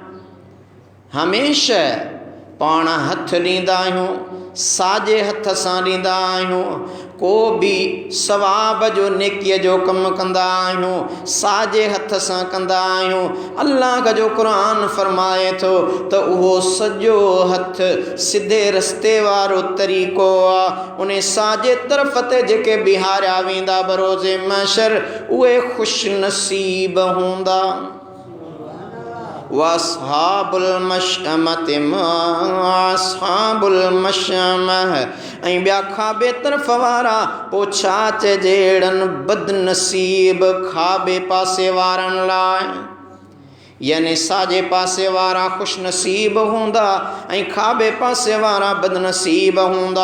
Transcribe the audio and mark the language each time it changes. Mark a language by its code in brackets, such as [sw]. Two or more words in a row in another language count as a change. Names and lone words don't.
[sd] हमेशह पाण हथ ॾींदा आहियूं, साॼे हथ सां ॾींदा आहियूं, को बि सवाब जो नेकीअ जो कमु कंदा आहियूं साॼे हथ सां कंदा आहियूं। अल्लाह जो क़ुरान फरमाए थो त उहो सॼो हथ सिधे रस्ते वारो तरीक़ो आहे। उन साॼे तरफ़ ते जेके बीहारिया वेंदा बरोज़े महशर उहे ख़ुशनसीब हूंदा। [ar] وأصحاب المشأمة ما أصحاب المشأمة. [sd] ऐं ॿिया खाॿे तरफ़ वारा पोइ छा चइजे अहिड़नि बदनसीब खाॿे पासे वारनि लाइ। यानी साॼे पासे वारा ख़ुशनसीब हूंदा ऐं खाॿे पासे वारा बदनसीब हूंदा।